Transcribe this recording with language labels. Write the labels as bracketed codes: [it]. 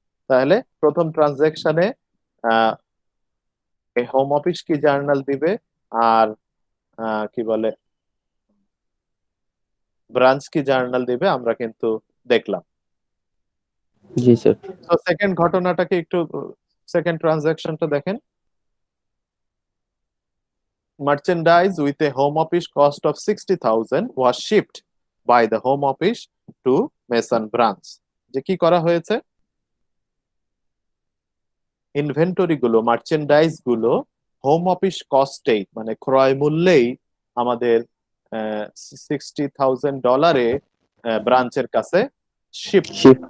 [bn] তাহলে প্রথম ট্রানজাকশনে home office কি জার্নাল দিবে, আর কি বলে ব্রাঞ্চ কি জার্নাল দিবে, আমরা কিন্তু দেখলাম। জি স্যার। তো সেকেন্ড ঘটনাটাকে একটু, সেকেন্ড ট্রানজাকশনটা দেখেন। [en] Merchandise with a home office cost of 60,000 was shipped by the home office to Mason branch। [bn] যে কি করা হয়েছে, ইনভেন্টরি গুলো, মার্চেন্ডাইজ গুলো হোম অফিস কস্টেই, মানে ক্রয় মূল্যেই আমাদের $60,000 ব্রাঞ্চের কাছে শিপ শিফট করা